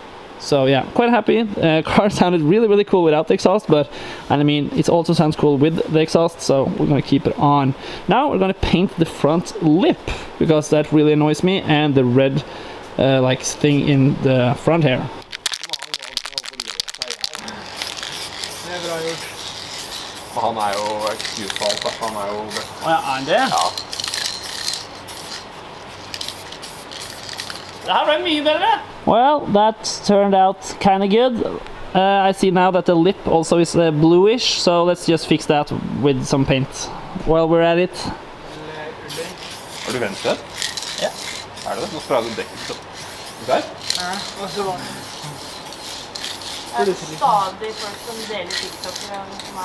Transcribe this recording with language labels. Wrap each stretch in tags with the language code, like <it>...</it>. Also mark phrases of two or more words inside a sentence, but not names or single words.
<en>So yeah, quite happy. Car sounded really cool without the exhaust, but and I mean it also sounds cool with the exhaust, so we're gonna keep it on. Now we're gonna paint the front lip because that really annoys me, and the red like thing in the front here.</en> <no>Han jo excuse-valg, han jo... Ja, det? Ja. Det her ble mye bedre!</no> <en>Well, that turned out kind of good. I see now that the lip also is bluish, so let's just fix that with some paint while we're at it.</en> <no>Har du venstre? Ja. Det? Nå sprayer du dekket. Der? Ja, og så var det. Det stadig folk som deler TikToker som</no>